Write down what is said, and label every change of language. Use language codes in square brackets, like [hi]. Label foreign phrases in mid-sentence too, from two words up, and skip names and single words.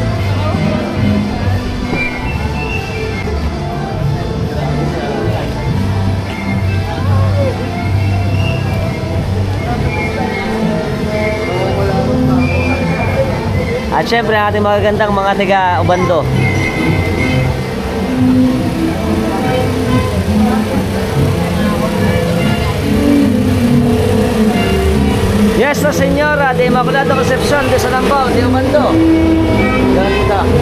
[tl] At syempre ang ating magagandang mga taga Obando. Nuestra Señora de Immaculada Concepción de Salambao de Obando. Ganda.